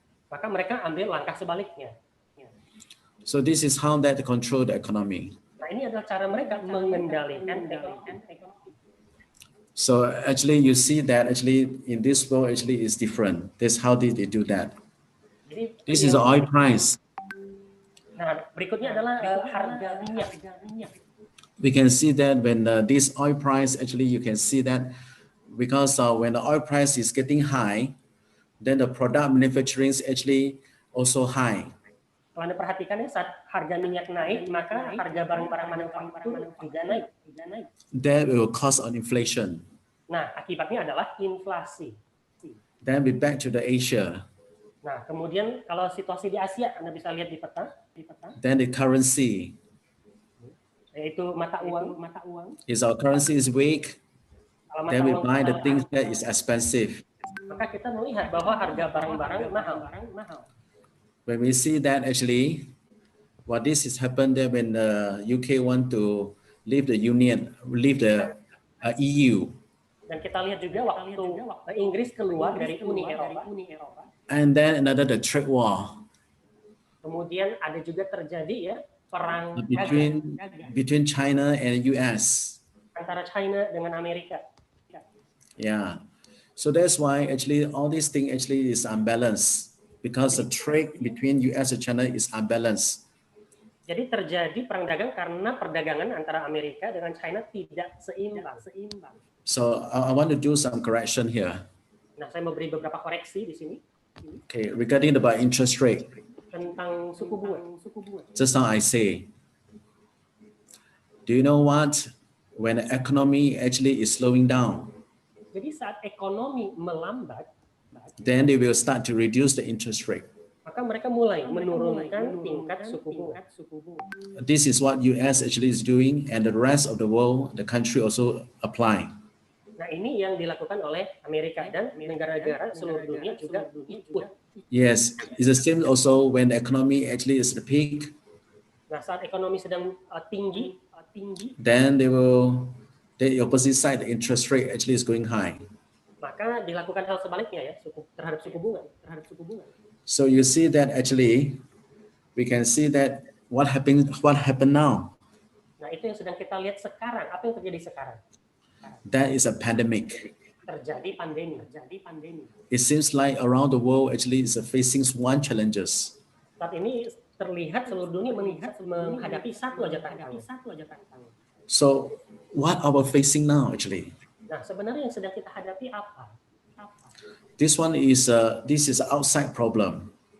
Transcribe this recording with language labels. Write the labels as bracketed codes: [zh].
[id] maka mereka ambil langkah sebaliknya. [en] So this is how that control the economy. [id] Nah, ini adalah cara mereka mengendalikan ekonomi. [en] So actually you see that actually in this world actually is different. That's how they do that. [id] Jadi, [en] This is the oil price. [id] Nah, berikutnya adalah harga minyak. [en] We can see that when this oil price actually you can see that because when the oil price is getting high, then the product manufacturing is actually also high. [id] Kalau Anda perhatikan ya, saat harga minyak naik, maka harga barang-barang manufaktur juga naik. [en] That will cause an inflation. [id] Nah, akibatnya adalah inflasi. [en] Then we back to the Asia. [id] Nah, kemudian kalau situasi di Asia, Anda bisa lihat di peta, [en] Then the currency [id] yaitu mata uang. [en] is our currency is weak. [id] Kalau mata [en] Then we [id] uang [en] buy the [id] kita [en] things that is expensive. [id] maka kita melihat bahwa harga barang-barang mahal. [en] When we see that actually, what this has happened there when the UK want to leave the Union, leave the EU, [id] Dan kita lihat juga waktu Inggris keluar dari Uni Eropa. [en] and then another the trade war [id] Kemudian ada juga terjadi ya perang [en] between China and US. [id] antara China dengan Amerika. [en] Yeah, so that's why actually all these things actually is unbalanced because the trade between US and China is unbalanced. [id] Jadi terjadi perang dagang karena perdagangan antara Amerika dengan China tidak seimbang. [en] So I want to do some correction here. [id] Nah, saya mau beri beberapa koreksi di sini [en] Okay, regarding about interest rate, [id] tentang suku bunga. [en] just now I say, do you know what? When the economy actually is slowing down, [id] Jadi saat ekonomi melambat, [en] then they will start to reduce the interest rate. [id] maka mereka mulai menurunkan tingkat suku bunga. [en] This is what US actually is doing, and the rest of the world, the country also applying. [id] Nah, ini yang dilakukan oleh Amerika dan negara-negara seluruh dunia juga ikut. [en] Yes, it's the same also when the economy actually is at the peak, [id] Nah, saat ekonomi sedang tinggi, [en] then the opposite side, the interest rate actually is going high. [id] maka dilakukan hal sebaliknya ya, terhadap suku bunga. [en] So you see that actually, we can see that what happened now. [id] Nah, itu yang sedang kita lihat sekarang. Apa yang terjadi sekarang? [en] That is a pandemic. [id] Terjadi pandemi. [en] It seems like around the world actually is facing one challenges. [id] Saat ini terlihat seluruh dunia menghadapi satu aja tantangan. [en] So what are we facing now actually? [id] Nah, sebenarnya yang sedang kita hadapi apa? [en] This one is this is outside problem.